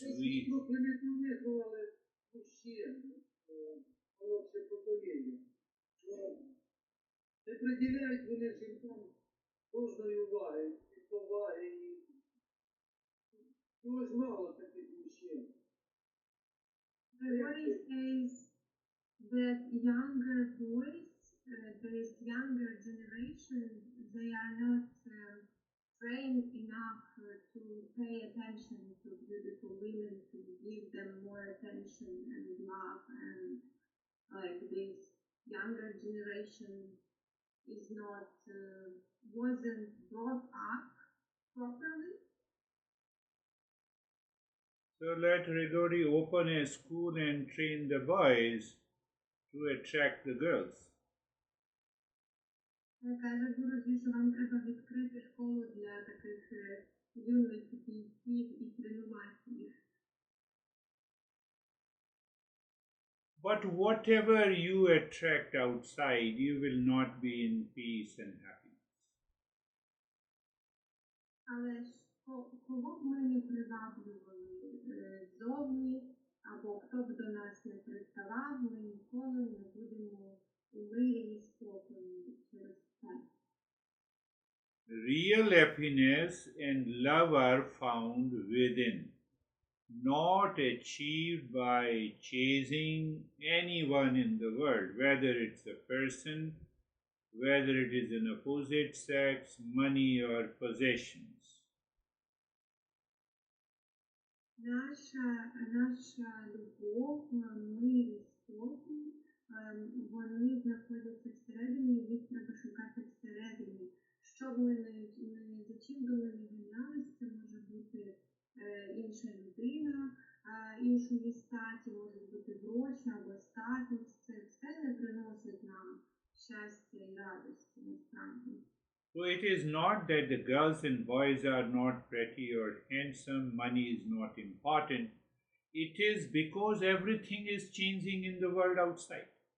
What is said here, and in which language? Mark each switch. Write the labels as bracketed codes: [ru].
[ru] Если бы примитивизировали мужчин, [uk] молодше покоління, то не приділяють вони жінкам должної уваги і поваги, і дуже мало таких мужчин. [en] The story says that younger boys, this younger generation, they are not trained enough to pay attention to beautiful women, to give them more attention and love, and like this younger generation is not wasn't brought up properly. so let Rigori open a school and train the boys to attract the girls. [uk] Каже Гуру, що вам треба відкрити школу для таких юних бійців і тренувати їх. [en] But whatever you attract outside, you will not be in peace and happiness. [uk] Але ж кого б ми не приваблювали ззовні, або хто б до нас не приставав, ми ніколи не будемо у мирі і спокої через це. [en] Real happiness and love are found within, not achieved by chasing anyone in the world, whether it's a person, whether it is an opposite sex, money, or possessions. [uk] Наша любов, мир і спокій, вони знаходяться всередині, їх треба шукати всередині. Що б ми не за чим би ми не ганялись, це може бути інша людина, іншої статі, можуть бути гроші або статус. Це все не приносить нам щастя і радості насправді. [en] So it is not that the girls and boys are not pretty or handsome, money is not important. It is because everything is changing in the world outside.